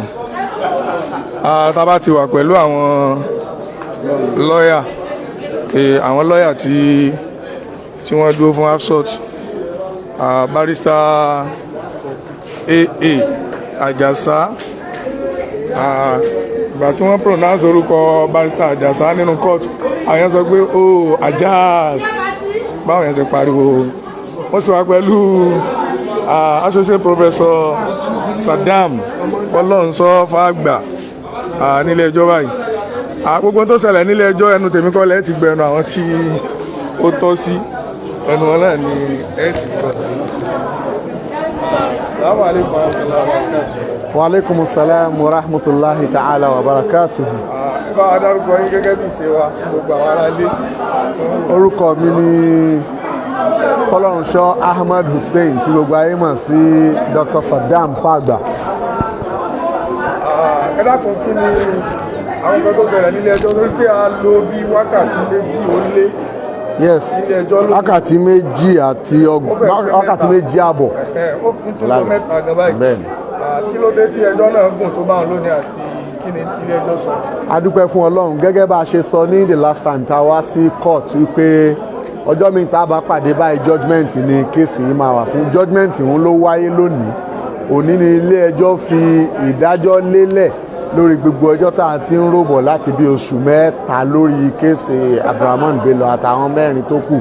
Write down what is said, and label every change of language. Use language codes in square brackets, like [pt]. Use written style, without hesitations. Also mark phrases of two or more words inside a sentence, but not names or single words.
[yo] Tá bá ti wà pẹ̀lú àwọn lọ́yà tí wọ́n dúró fún Hafsat, barrister AA Àjàsá, ìgbà tí wọ́n pronounce orúkọ barrister Àjàsá nínú court àwọn yẹn sọ pé Àjàs, báwọn yẹn ṣe pariwo. Wọ́n sì wá pẹ̀lú [en] associate professor [yo] Saddam Fọlọ́runṣọ́ Fágbà nílé ẹjọ́ báyìí. Gbogbo tó ṣẹlẹ̀ nílé ẹjọ́ ẹnu tèmi kọ́ lẹ́ẹ̀ ti gbẹnu àwọn tí ó tọ́ sí ẹnu wọn náà ni ẹ ti gbọ́. [ar] وعليكم السلام ورحمة الله تعالى وبركاته. [yo] Bá a dárúkọ yín gẹ́gẹ́ bí ìṣe wa gbogbo àwọn ará ilé. Orúkọ mi ni Fọlọ́runṣọ́ Ahmad Hussein tí gbogbo ayé mọ̀ sí Dr. Saddam Fágbà. Ẹ dákun, kí ni àwọn kan tó bẹ̀rẹ̀ nílé ẹjọ́ lórí pé a lo bí wákàtí méjì ó lé. Yes, wákàtí méjì àti wákàtí méjì àbọ̀. Ó fún tí ó mẹ́ta gan báyìí. Kí ló dé tí ẹjọ́ náà gùn tó bá wọn lónìí àti kí ni ilé ẹjọ́ sọ? A dúpẹ́ fún Ọlọ́run, gẹ́gẹ́ bá a ṣe sọ ní [en] the last time [yo] tá a wá sí court wípé ọjọ́ mi tá a bá pàdé báyìí judgement ni kéèsì yìí máa wà fún. Judgement òun ló wáyé lónìí. Òní ni ilé ẹjọ́ fi ìdájọ́ lélẹ̀ lórí gbogbo ọjọ́ tá a ti ń ròbọ̀ láti bí oṣù mẹ́ta lórí kéèsì Abdulrahman Bello àtàwọn mẹ́rin tó kù.